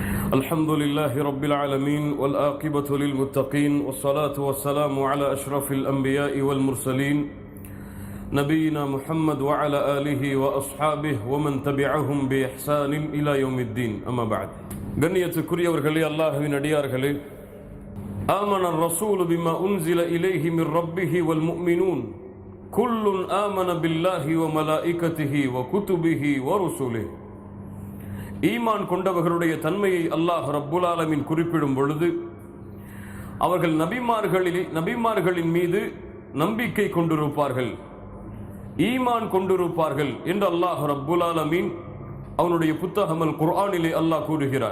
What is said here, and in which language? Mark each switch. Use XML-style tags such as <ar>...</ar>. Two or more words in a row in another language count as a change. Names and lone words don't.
<ar>الحمد لله رب العالمين والعاقبة للمتقين والصلاة والسلام على أشرف الأنبياء والمرسلين نبينا محمد وعلى آله وأصحابه ومن تبعهم بإحسان إلى يوم الدين أما بعد</ar> <ta>கண்ணியத்துக்குரியவர்களே அல்லாஹ்வின் அடியார்களே</ta> <ar>آمن الرسول بما أنزل إليه من ربه والمؤمنون كل آمن بالله وملائكته وكتبه ورسله</ar> <ta>ஈமான் கொண்டவர்களுடைய தன்மையை அல்லாஹ்</ta> <ar>رب العالمين</ar> <ta>குறிப்பிடும் பொழுது அவர்கள் நபிமார்களின் மீது நம்பிக்கை கொண்டிருப்பார்கள், ஈமான் கொண்டிருப்பார்கள் என்று அல்லாஹ்</ta> <ar>رب العالمين</ar> <ta>அவனுடைய புத்தகம் அல் குர்ஆனிலே அல்லாஹ் கூறுகிறார்.</ta>